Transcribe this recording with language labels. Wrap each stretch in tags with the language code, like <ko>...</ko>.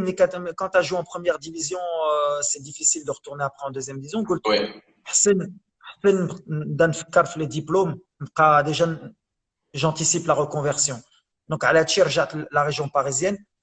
<fr>Mais quand tu as joué en première division, c'est difficile de retourner après en deuxième division.</fr> <ar>قلت حسن نبدا نفكر في</ar> <fr>les diplômes.</fr> <ar>نبقى</ar> <fr>déjà j'anticipe la reconversion. Donc</fr> <ar>على هادشي رجعت</ar> <fr>la région parisienne.</fr>